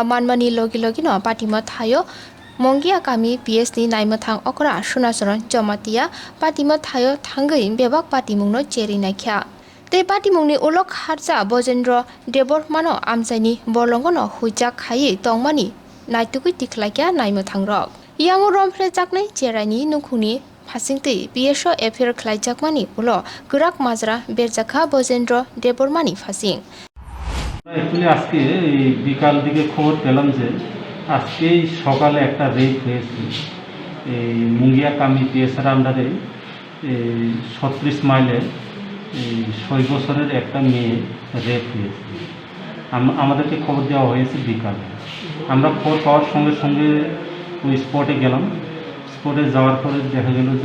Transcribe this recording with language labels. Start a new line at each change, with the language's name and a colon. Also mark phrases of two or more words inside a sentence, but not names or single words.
Kok Borok: manmani logi no patima thayo Mungia gami PSni naimathang okra sunasoron jomatia patima thayo thangai bebak patimungno Cherai naikha Te patimungni ulok harja Bojendro Debormano Amchaini bolongono hujak khai tongmani naitukui tiklakya naimathangrok yango Rompherekjakha Cheraini nukhuni phasingtei BSO affair khlaijakmani ulo gurak majra berjakha Bojendro Debormani phasing
Bangla: Actually আজকে এই বিকাল দিকে খবর পেলাম যে আজকে সকালে একটা রেপ হয়েছে এই মুঙ্গিয়া কামি
English: PSের underএ
Bangla: 36 মাইলের 6 বছরের একটা মেয়ে রেপ হয়েছে আমাদেরকে খবর দেওয়া হয়েছে বিকালে আমরা খবর পাওয়ার সঙ্গে সঙ্গে ওই স্পটে গেলাম স্পটে যাওয়ার পরে দেখা গেল যে